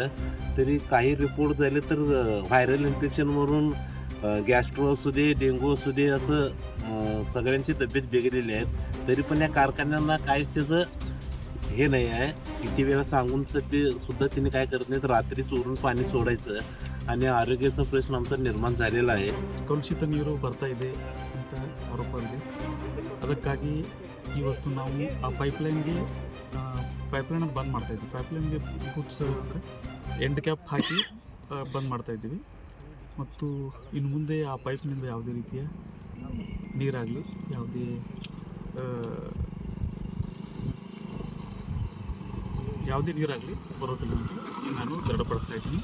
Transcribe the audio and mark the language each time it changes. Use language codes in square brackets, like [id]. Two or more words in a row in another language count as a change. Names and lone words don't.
[mr] तरी काही रिपोर्ट झाले तर व्हायरल इन्फेक्शनवरून गॅस्ट्रो असू दे, डेंगू असू दे, असं सगळ्यांची तब्येत बिघडलेली आहेत. तरी पण या कारखान्यांना काहीच त्याचं हे नाही आहे. किती वेळा सांगून सुद्धा तिने काय करत नाहीत. रात्री चोरून पाणी सोडायचं आणि आरोग्याचा प्रश्न आमचा निर्माण झालेला आहे. [kn] ಕಲುಷಿತ ನೀರು ಬರ್ತಾ ಇದೆ ಅಂತ ಆರೋಪ ಇದೆ. ಅದಕ್ಕಾಗಿ ಇವತ್ತು ನಾವು ಆ ಪೈಪ್ಲೈನ್ಗೆ ಬಂದ್ ಮಾಡ್ತಾ ಇದ್ದೀವಿ. ಪೈಪ್ಲೈನ್ಗೆ ಗುಡ್ಸ್ ಅಂದರೆ ಎಂಡ್ ಕ್ಯಾಪ್ ಹಾಕಿ ಬಂದ್ ಮಾಡ್ತಾ ಇದ್ದೀವಿ. ಮತ್ತು ಇನ್ನು ಮುಂದೆ ಆ ಪೈಪ್ನಿಂದ ಯಾವುದೇ ರೀತಿಯ ನೀರಾಗಲಿ ಯಾವುದೇ ನೀರಾಗಲಿ ಬರೋದಿಲ್ಲ ಅಂತ ನಾನು ದೃಢಪಡಿಸ್ತಾ ಇದ್ದೀನಿ.